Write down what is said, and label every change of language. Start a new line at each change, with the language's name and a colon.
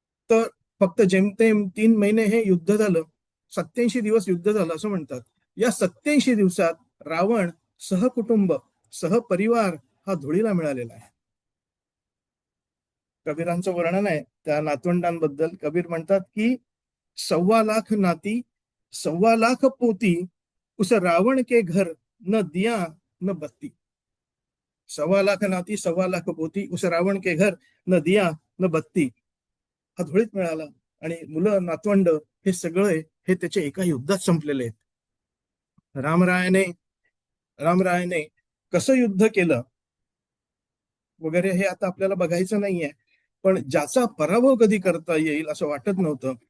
Marathi: तर फक्त जेमतेम 3 महिने हे युद्ध झालं, 87 दिवस युद्ध झालं असं म्हणतात. या 87 दिवसात रावण सहकुटुंब सहपरिवार हा धुळीला मिळालेला आहे. कबीरांचं वर्णन आहे त्या नातवंडांबद्दल. कबीर म्हणतात की
Hindi: 1.25 लाख नाती 1.25 लाख पोती, उस रावण के घर न दिया न बत्ती. 1.25 लाख नाती 1.25 लाख पोती, उस रावण के घर न दिया न बत्ती.
Marathi: हा धुळीत मिळाला आणि मुलं नातवंड हे सगळे हे त्याच्या एका युद्धात संपलेले आहेत. रामरायाने कसं युद्ध केलं वगैरे हे आता आपल्याला बघायचं नाहीये, पण ज्याचा पराभव कधी करता येईल असं वाटत नव्हतं.